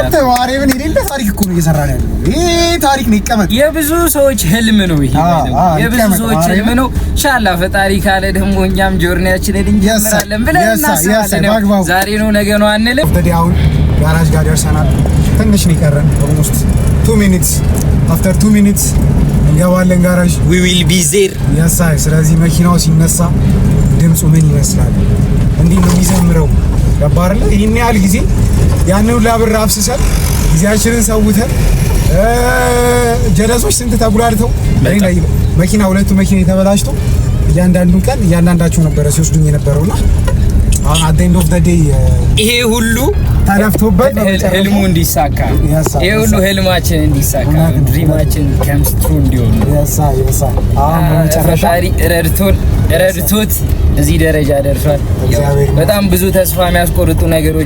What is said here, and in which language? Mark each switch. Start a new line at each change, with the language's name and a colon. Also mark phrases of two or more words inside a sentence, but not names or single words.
Amharic: አንተ ማርያምን የሌለ ታሪክ እኮ ነው እየሰራን ያለው። ይሄ ታሪክ ነው፣ ይቀመጥ። የብዙ ሰዎች ህልም ነው ይሄ። የብዙ ሰዎች ህልም ነው። ኢንሻአላህ ፈጣሪ ካለ ደግሞ እኛም ጆርኒያችንን እንጀምራለን ብለን እናስባለን። ዛሬ ነው ነገ ነው አንልም። ወዲያ አሁን ጋራጅ ጋር ደርሰናል። ትንሽ ነው የቀረን።
English: almost 2 minutes after 2 minutes
Amharic: እንገባለን ጋራጅ።
English: we will be there።
Amharic: ስለዚህ መኪናው ሲነሳ ድምፁ ምን ይመስላል? እንዲህ ነው የሚዘምረው። ገባህ? ይሄን ያህል ጊዜ ያንን ሁሉ ብር አፍስሰን ጊዜያችንን ሰውተን ጀለሶች ስንት ተጉላልተው መኪና ሁለቱ መኪና የተበላሽቶ እያንዳንዱን ቀን እያንዳንዳቸው ነበረ ሲወስዱኝ የነበረውና አሁን
English: at the end of the day
Amharic: ይሄ ሁሉ ተለፍቶበት ህልሙ እንዲሳካ ይሄ ሁሉ ህልማችን እንዲሳካ ድሪማችን
English: comes true
Amharic: እንዲሆን አሁን በመጨረሻ ረድቶት እዚህ ደረጃ ደርሷል። በጣም ብዙ ተስፋ የሚያስቆርጡ ነገሮች